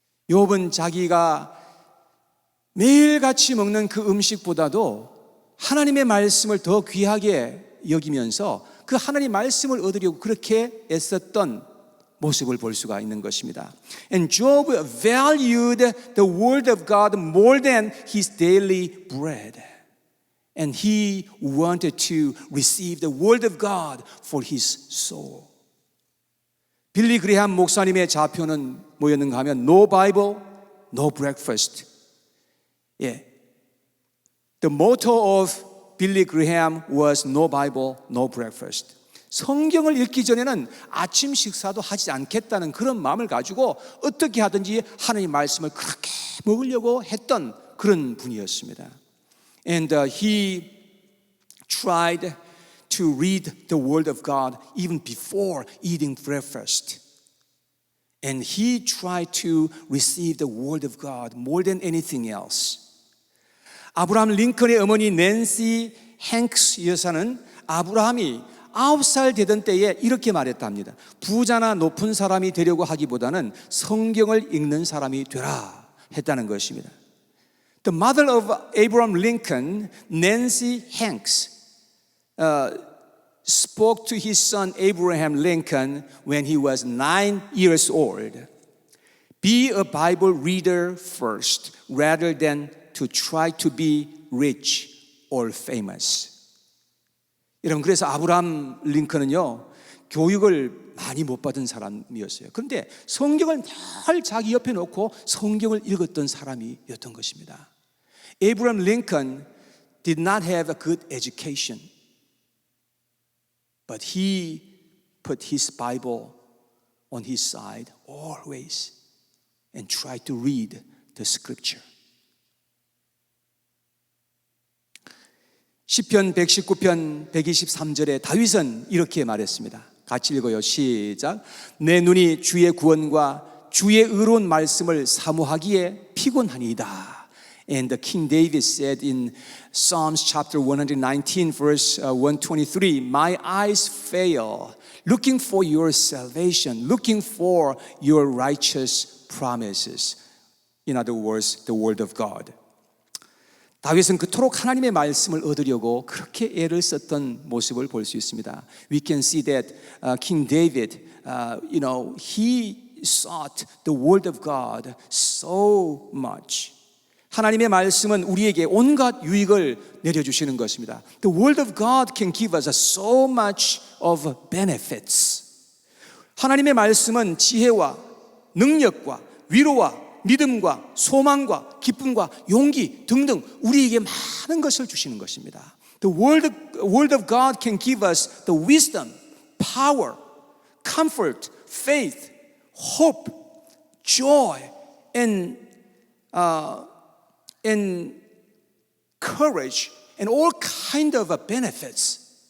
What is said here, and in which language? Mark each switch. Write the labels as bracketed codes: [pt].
[ko] 욥은 자기가 매일같이 먹는 그 음식보다도 하나님의 말씀을 더 귀하게 여기면서 그 하나님의 말씀을 얻으려고 그렇게 애썼던 모습을 볼 수가 있는 것입니다. [en] And Job valued the word of God more than his daily bread. And he wanted to receive the word of God for his soul. [ko] 빌리 그레함 목사님의 좌표는 뭐였는가 하면 [en] No Bible, no breakfast. [ko] 예. [en] The motto of Billy Graham was No Bible, no breakfast. [ko] 성경을 읽기 전에는 아침 식사도 하지 않겠다는 그런 마음을 가지고 어떻게 하든지 하나님의 말씀을 그렇게 먹으려고 했던 그런 분이었습니다. [en] And he tried to read the word of God even before eating breakfast. And he tried to receive the word of God more than anything else. [ko] 아브라함 링컨의 어머니 낸시 행크스 여사는 아브라함이 9살 되던 때에 이렇게 말했답니다. 부자나 높은 사람이 되려고 하기보다는 성경을 읽는 사람이 되라 했다는 것입니다. [en] The mother of Abraham Lincoln, Nancy Hanks, spoke to his son Abraham Lincoln when he was 9 years old. Be a Bible reader first, rather than to try to be rich or famous. [ko] 여러분, 그래서 아브라함 링컨은요, 교육을 많이 못 받은 사람이었어요. 그런데 성경을 늘 자기 옆에 놓고 성경을 읽었던 사람이었던 것입니다. [en] Abraham Lincoln did not have a good education, but he put his Bible on his side always and tried to read the scripture. [ko] 시편 119편 123절에 다윗은 이렇게 말했습니다. 같이 읽어요. 시작. 내 눈이 주의 구원과 주의 의로운 말씀을 사모하기에 피곤하니이다. [en] And the King David said in Psalms chapter 119 verse 123, My eyes fail, looking for your salvation, looking for your righteous promises. In other words, the word of God. [ko] 다윗은 그토록 하나님의 말씀을 얻으려고 그렇게 애를 썼던 모습을 볼 수 있습니다. [en] We can see that King David, he sought the word of God so much. [ko] 하나님의 말씀은 우리에게 온갖 유익을 내려주시는 것입니다. [en] The word of God can give us so much of benefits. [ko] 하나님의 말씀은 지혜와 능력과 위로와 믿음과 소망과 기쁨과 용기 등등 우리에게 많은 것을 주시는 것입니다. [en] The word of God can give us the wisdom, power, comfort, faith, hope, joy, and courage, and all kind of benefits.